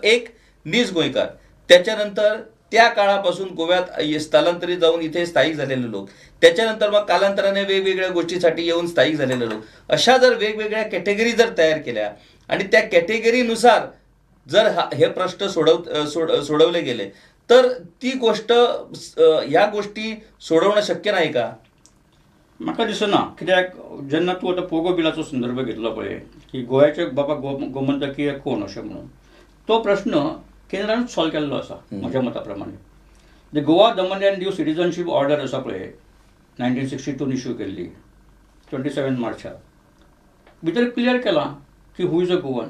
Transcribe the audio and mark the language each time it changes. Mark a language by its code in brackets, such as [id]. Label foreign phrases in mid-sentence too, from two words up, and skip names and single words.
[mr] एक नीज गोयकार, त्याच्यानंतर त्या काळापासून गोव्यात स्थलांतरित जाऊन इथे स्थायिक झालेले लोक, त्याच्यानंतर मग कालांतराने वेगवेगळ्या गोष्टीसाठी येऊन स्थायिक झालेले लोक, अशा जर वेगवेगळ्या कॅटेगरी जर तयार केल्या आणि त्या कॅटेगरीनुसार जर हे प्रश्न सोडवले गेले तर ती गोष्ट, ह्या गोष्टी सोडवणं शक्य नाही का? [kok] म्हाका दिसना. कित्याक जेन्ना तूं आतां पोगो बिलाचो संदर्भ घेतलो पळय की गोंयचे बाबा गोमंतकीय कोण अशें म्हणून, तो प्रश्न केंद्रानूच सॉल्व केल्लो आसा म्हज्या मता प्रमाणे. द गोवा दमन अँड दीव सिटीजनशीप ऑर्डर आसा पळय 1962 इश्यू केल्ली 27 मार्चाक, भितर क्लियर केलां की [en] who is a Goan.